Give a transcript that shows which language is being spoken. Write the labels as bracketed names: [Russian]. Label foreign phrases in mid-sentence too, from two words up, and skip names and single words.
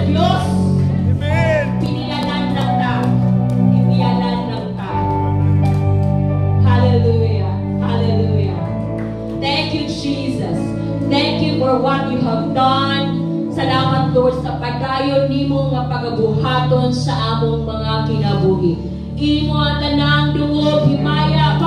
[Cebuano] Diyos. Piniyanan lang ta. Piniyanan lang ta. [English] Hallelujah. Hallelujah. Thank you, Jesus. Thank you for what you have done. [Cebuano] Salamat, Lord, sa pagdayon nimo nga pagabuhaton sa among mga kinabuhi. Imo ang tanang dungog himaya